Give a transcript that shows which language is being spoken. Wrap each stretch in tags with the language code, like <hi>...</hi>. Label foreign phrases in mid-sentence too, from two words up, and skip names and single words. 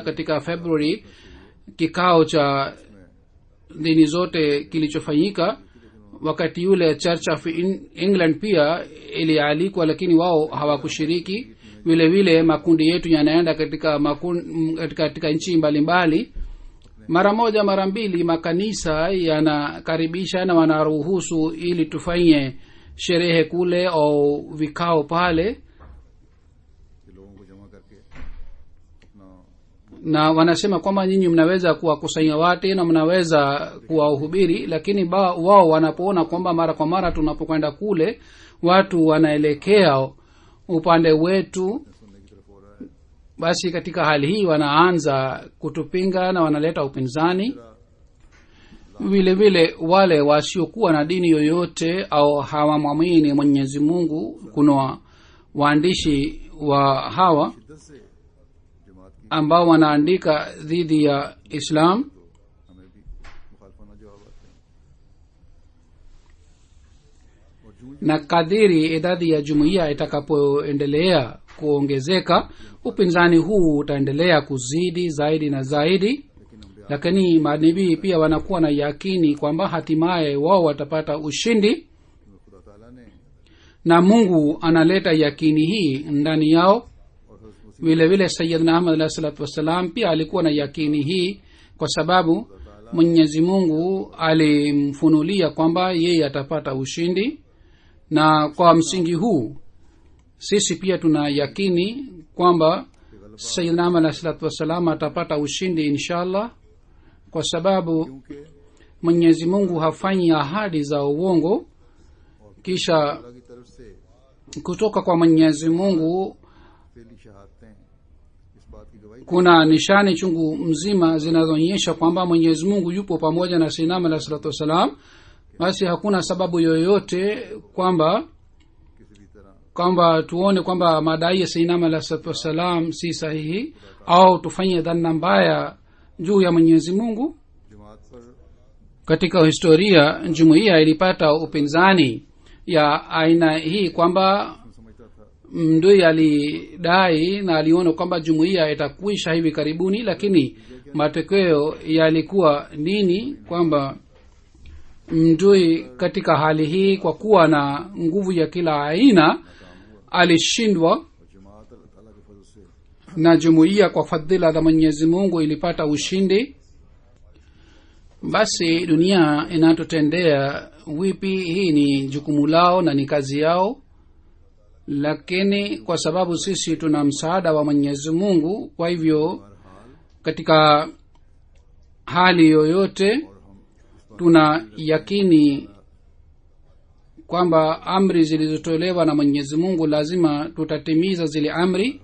<sw>Katika February kikao cha dini zote kilichofanyika, wakati yule Church of England pia ilialikwa, lakini wao hawakushiriki. Vile vile makundi yetu yanaenda katika nchi mbalimbali. Mara moja mara mbili makanisa yanakaribisha na wanaruhusu ili tufanye sherehe kule au vikao pale,</sw> <ur>کے لوگوں کو جمع کر کے اپنا</ur> <sw>na wanasema kwamba nyinyi mnaweza kuwakusanya watu na mnaweza kuwahubiri. Lakini wao wanapoona kwamba mara kwa mara tunapokwenda kule watu wanaelekea upande wetu,</sw> <ur>سننے کی طرف ہو رہا ہے</ur> <sw>basi katika hali hii wanaanza kutupinga na wanaleta upinzani. vile vile wale wasiokuwa na dini yoyote au hawamwamini mwenyezi mungu, kuna waandishi wa hawa</sw> <ur>شدت سے جماعت کی</ur> <sw>ambao wanaandika dhidi ya islam,</sw> <ur>ہمیں بھی مخالفانہ جواب آتے ہیں. اور جوں</ur> <sw>na kadiri idadi ya jumuiya itakapoendelea kuongezeka, upinzani huu utaendelea kuzidi zaidi na zaidi. Lakini manabii pia wanakuwa na yakini kwamba hatimaye wao watapata ushindi,</sw> <ur>خدا تعالیٰ نے</ur> <sw>na mungu analeta yakini hii ndani yao. vile vile sayyidna ahmad</sw> <ar>عليه الصلاة والسلام</ar> <sw>pia alikuwa na yakini hii, kwa sababu mwenyezi mungu alimfunulia kwamba yeye atapata ushindi, na kwa msingi huu sisi pia tuna yakini kwamba sayyidna ahmad</sw> <ar>عليه الصلاة والسلام</ar> <sw>atapata ushindi inshallah, kwa sababu</sw> <ur>क्योंकि</ur> <sw>mwenyezi mungu hafanyi ahadi za uongo. Kisha</sw> <ur>اللہ کی طرف سے</ur> <sw>kutoka kwa mwenyezi mungu</sw> <ur>پہلی شہادتیں اس بات کی گواہی</ur> <sw>kuna nishani chungu mzima zinazoonyesha kwamba mwenyezi mungu yupo pamoja na sayyidina</sw> <ar>عليه الصلاة والسلام.</ar> <sw>Basi hakuna sababu yoyote kwamba</sw> <ur>کسی بھی طرح</ur> <sw>kwamba tuone kwamba madai ya sayyidina</sw> <ar>عليه الصلاة والسلام</ar> <sw>si sahihi au tufanye dhana mbaya juu ya mwenyezi mungu.</sw> <ur>جماعت پر</ur> <sw>Katika historia jumuiya ilipata upinzani ya aina hii kwamba</sw> <ur>سمجھتا تھا</ur> <sw>mdui alidai na aliona kwamba jumuiya itakwisha hivi karibuni, lakini matokeo yalikuwa nini? Kwamba mdui katika hali hii kwa kuwa na nguvu ya kila aina alishindwa,</sw> <ur>اور جماعت اللہ تعالیٰ کے فضل سے</ur> <sw>na jumuiya kwa fadhila za mwenyezi mungu ilipata ushindi. Basi dunia inatutendea wipi, hii ni jukumu lao na ni kazi yao, lakini kwa sababu sisi tuna msaada wa mwenyezi mungu, kwa hivyo katika hali yoyote tuna yakini kwamba amri zilizotolewa na mwenyezi mungu lazima tutatimiza zile amri.</sw>